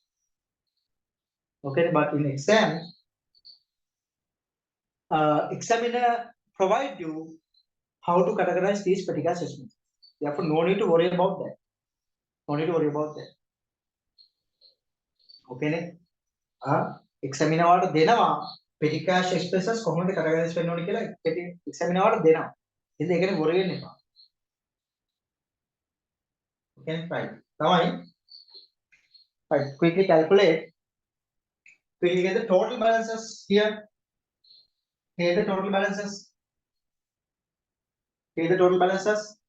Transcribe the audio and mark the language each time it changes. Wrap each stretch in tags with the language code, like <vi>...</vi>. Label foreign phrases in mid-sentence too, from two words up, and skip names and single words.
<en>Okay, but in exam, examiner provide you how to categorize these petty cash expenses. Therefore, no need to worry about that. No need to worry about that.</en> <si>Okay, ne? examiner වාට දෙනවා</si> <en>petty cash expenses</en> <si>කොහොමද categorize වෙන්න ඕනේ කියලා examiner වාට දෙනවා. ඉතින් ඒකනේ worry වෙන්න එපා.</si> <en>Okay, right.</en> <si>තමයි.</si> <en>Right, quickly calculate. Quickly get the total balances here. Here the total balances. Here the total balances.</en>